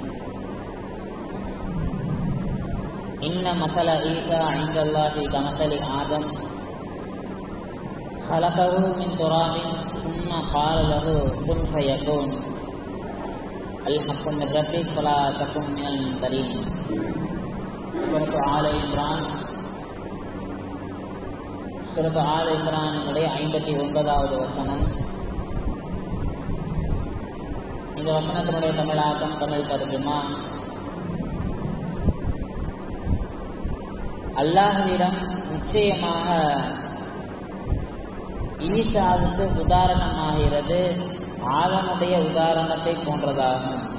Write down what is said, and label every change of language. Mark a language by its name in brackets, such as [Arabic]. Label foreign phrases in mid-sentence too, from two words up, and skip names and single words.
[Arabic] إن مثل عيسى عند الله كمثل آدم خلقه من تراب ثم قال له كن فيكون الحق من ربك فلا تكن من الممترين. [Tamil] சூரத் ஆல இம்ரான் 59வது வசனம். இந்த வசனத்தினுடைய தமிழாக்கம், தமிழ் தர்ஜுமா. அல்லாஹ்விடம் நிச்சயமாக ஈசாவுக்கு உதாரணமாகிறது ஆதமுடைய உதாரணத்தை போன்றதாகும்.